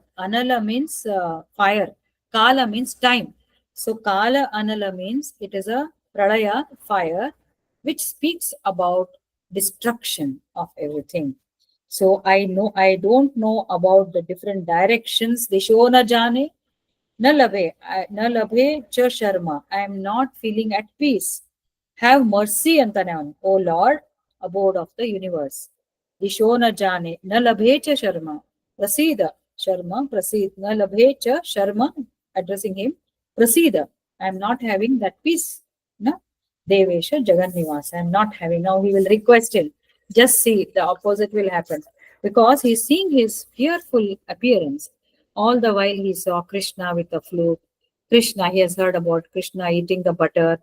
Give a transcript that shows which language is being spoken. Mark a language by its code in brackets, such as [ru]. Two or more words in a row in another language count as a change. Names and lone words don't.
[en] Anala means fire. Kala means time. So Kala Anala means it is a pralaya, fire, which speaks about destruction of everything. So I don't know about the different directions. [sa] Disho na jane, na labhe cha sharma. [en] I am not feeling at peace. Have mercy antanam, O Lord, abode of the universe. [sa] Disho na jane, na labhe cha sharma. Prasida, sharma, prasid, na labhe cha sharma, [en] addressing him. Prasida, I am not having that peace. No? [sa] Devesha Jagannivas, [en] I am not having. Now he will request him. Just see, the opposite will happen. Because he is seeing his fearful appearance. All the while he saw Krishna with the flute. Krishna, he has heard about Krishna eating the butter.